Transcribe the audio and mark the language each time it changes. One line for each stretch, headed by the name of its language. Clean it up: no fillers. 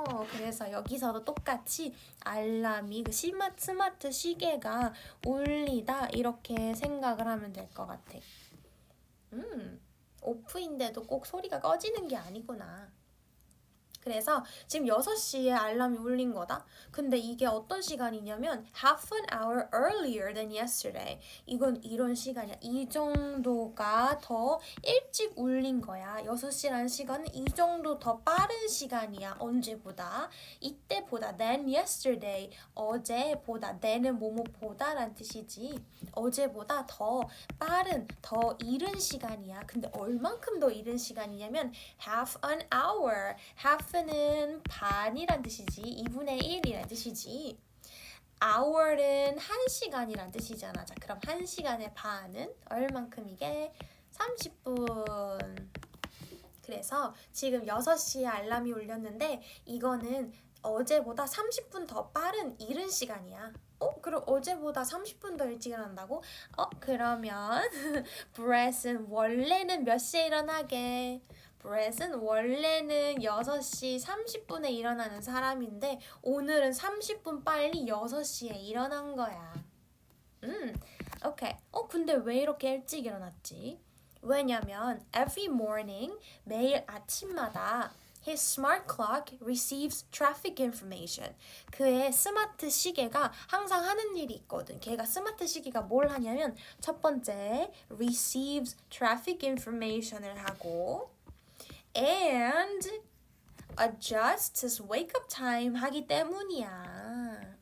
Korean: 그래서 여기서도 똑같이 알람이 그 스마트 시계가 울리다 이렇게 생각을 하면 될 것 같아. 오프인데도 꼭 소리가 꺼지는 게 아니구나. 그래서 지금 6시에 알람이 울린 거다. 근데 이게 어떤 시간이냐면
English: half an hour earlier than yesterday.
Korean: 이건 이런 시간이야. 이 정도가 더 일찍 울린 거야. 6시라는 시간은 이 정도 더 빠른 시간이야. 언제보다. 이때보다
English: than yesterday.
Korean: 어제보다 than은 뭐뭐보다란 뜻이지. 어제보다 더 빠른, 더 이른 시간이야. 근데 얼만큼 더 이른 시간이냐면
English: half an hour.
Korean: half는 반이란 뜻이지. 2분의 1이란 뜻이지. hour은 1시간이란 뜻이잖아. 자, 그럼 1시간의 반은 얼만큼이게? 30분. 그래서 지금 6시에 알람이 울렸는데 이거는 어제보다 30분 더 빠른 이른 시간이야. 그럼 어제보다 30분 더 일찍 일어난다고? 그러면 브렛은 원래는 몇 시에 일어나게? 브렛은 원래는 6시 30분에 일어나는 사람인데 오늘은 30분 빨리 6시에 일어난 거야. 오케이. 근데 왜 이렇게 일찍 일어났지? 왜냐면
English: every morning,
Korean: 매일 아침마다
English: his smart clock receives traffic information.
Korean: 그의 스마트 시계가 항상 하는 일이 있거든. 걔가 스마트 시계가 뭘 하냐면 첫 번째
English: receives traffic information
Korean: 을 하고
English: and adjusts his wake-up time
Korean: 하기 때문이야.